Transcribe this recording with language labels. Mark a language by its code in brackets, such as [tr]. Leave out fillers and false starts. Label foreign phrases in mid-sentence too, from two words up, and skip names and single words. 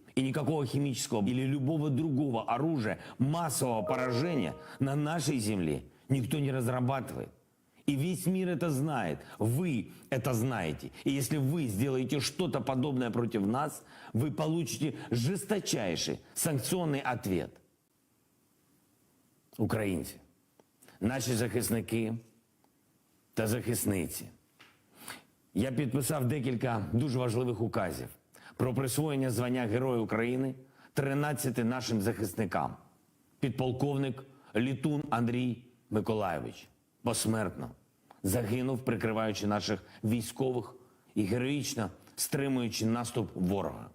[ru] И никакого химического или любого другого оружия массового поражения на нашей земле никто не разрабатывает. И весь мир это знает. Вы это знаете. И если вы сделаете что-то подобное против нас, вы получите жесточайший санкционний ответ. [uk] Українці, наші захисники та захисниці. Я підписав декілька дуже важливих указів про присвоєння звання Героя України 13 нашим захисникам. Підполковник Літун Андрій Миколайович посмертно загинув, прикриваючи наших військових і героїчно стримуючи наступ ворога.